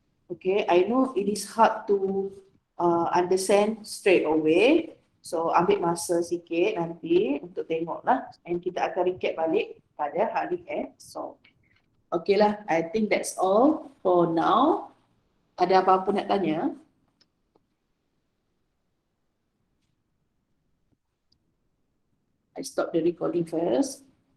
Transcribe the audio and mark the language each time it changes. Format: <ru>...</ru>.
<en>Okay, I know it is hard to understand straight away.</en> <ms>So ambil masa sikit nanti untuk tengok lah. And kita akan recap balik pada hari esok.</ms> <en>Okay lah, I think that's all for now.</en> <ms>Ada apa-apa nak tanya?</ms> <en>I stop the recording first.</en>